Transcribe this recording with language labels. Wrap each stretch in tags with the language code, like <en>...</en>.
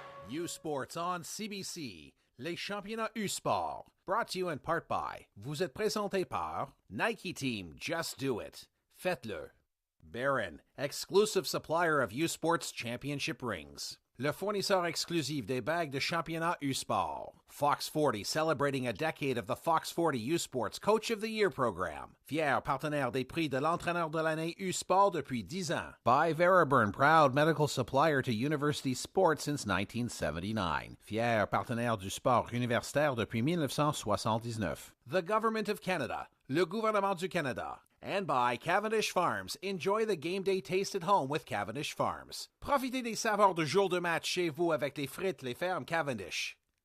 <en>U Sports on CBC,</en> <fr>les championnats U Sport,</fr> <en>brought to you in part by,</en> <fr>vous êtes présenté par</fr> <en>Nike Team, Just Do It,</en> <fr>faites-le.</fr> <en>Barron, exclusive supplier of U Sports championship rings.</en> <fr>Le fournisseur exclusif des bagues de championnat U Sport.</fr> <en>Fox 40, celebrating a decade of the Fox 40 U Sports Coach of the Year program.</en> <fr>Fier partenaire des prix de l'entraîneur de l'année U Sport depuis 10 ans.</fr> <en>By Veriburn, proud medical supplier to university sports since 1979.</en> <fr>Fier partenaire du sport universitaire depuis 1979.</fr> <en>The Government of Canada,</en> <fr>le gouvernement du Canada.</fr> <en>And by Cavendish Farms. Enjoy the game day taste at home with Cavendish Farms.</en> <fr>Profitez des saveurs de jour de match chez vous avec les frites Les Fermes Cavendish.</fr>